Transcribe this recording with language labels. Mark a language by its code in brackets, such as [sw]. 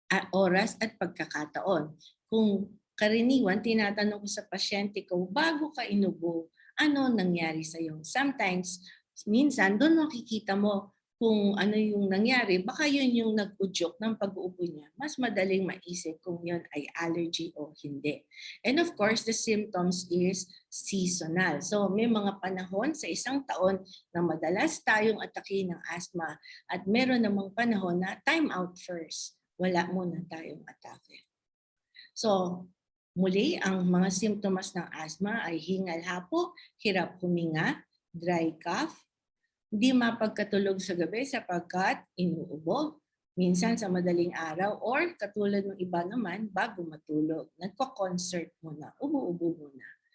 [tl] oras at pagkakataon. Kung karaniwan, tinatanong ko sa pasyente ko, bago ka inubo, ano nangyari sa iyo? Sometimes, minsan, doon makikita mo kung ano yung nangyari. Baka yun yung nag-udyok ng pag-uubo niya. Mas madaling maisip kung yun ay allergy o hindi. [en] And of course, the symptoms is seasonal. [tl] So may mga panahon sa isang taon na madalas tayong atake ng asthma at meron namang panahon na [en] time out first. [tl] Wala muna tayong atake. So, muli, ang mga simptomas ng asthma ay hingal hapo, hirap huminga, dry cough, hindi mapagkatulog sa gabi sapagkat inuubo, minsan sa madaling araw, or katulad ng iba naman, bago matulog, nagko-concert muna, ubo-ubo muna.